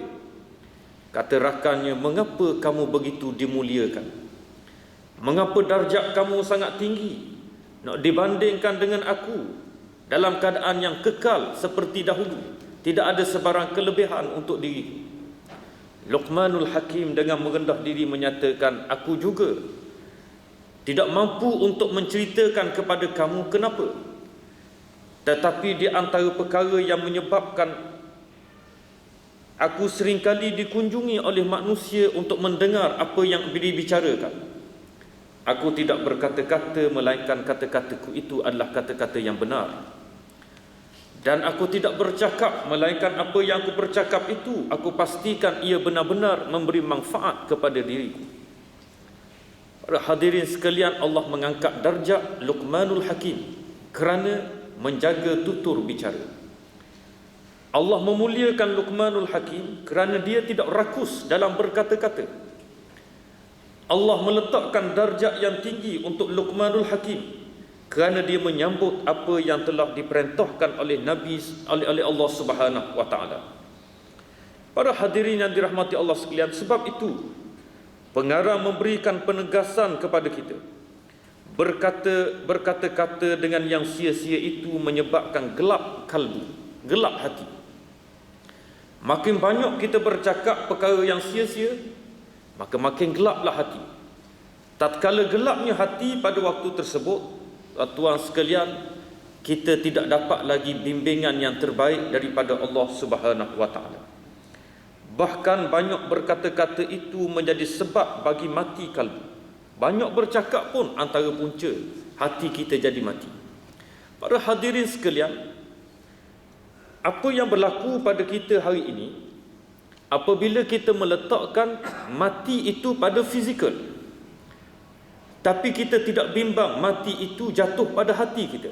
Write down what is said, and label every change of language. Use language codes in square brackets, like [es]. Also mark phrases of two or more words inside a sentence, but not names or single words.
[ms] Kata rakannya, mengapa kamu begitu dimuliakan? Mengapa darjat kamu sangat tinggi nak dibandingkan dengan aku dalam keadaan yang kekal seperti dahulu? Tidak ada sebarang kelebihan untuk diri. Luqmanul Hakim dengan merendah diri menyatakan, aku juga tidak mampu untuk menceritakan kepada kamu kenapa. Tetapi di antara perkara yang menyebabkan aku seringkali dikunjungi oleh manusia untuk mendengar apa yang dibicarakan, aku tidak berkata-kata, melainkan kata-kataku itu adalah kata-kata yang benar. Dan aku tidak bercakap, melainkan apa yang aku bercakap itu, aku pastikan ia benar-benar memberi manfaat kepada diriku. Para hadirin sekalian, Allah mengangkat darjat Luqmanul Hakim kerana menjaga tutur bicara. Allah memuliakan Luqmanul Hakim kerana dia tidak rakus dalam berkata-kata. Allah meletakkan darjat yang tinggi untuk Luqmanul Hakim kerana dia menyambut apa yang telah diperintahkan oleh Nabi, oleh Allah [ar] Subhanahu wa taala. [ms] Para hadirin yang dirahmati Allah sekalian, sebab itu pengarang memberikan penegasan kepada kita berkata-kata dengan yang sia-sia itu menyebabkan gelap kalbu, gelap hati. Makin banyak kita bercakap perkara yang sia-sia, maka makin gelaplah hati. Tatkala gelapnya hati pada waktu tersebut, tuan sekalian, kita tidak dapat lagi bimbingan yang terbaik daripada Allah [ar] Subhanahu wa taala. [ms] Bahkan banyak berkata-kata itu menjadi sebab bagi mati kalbu. Banyak bercakap pun antara punca hati kita jadi mati. Para hadirin sekalian, apa yang berlaku pada kita hari ini, apabila kita meletakkan mati itu pada fizikal, tapi kita tidak bimbang mati itu jatuh pada hati kita.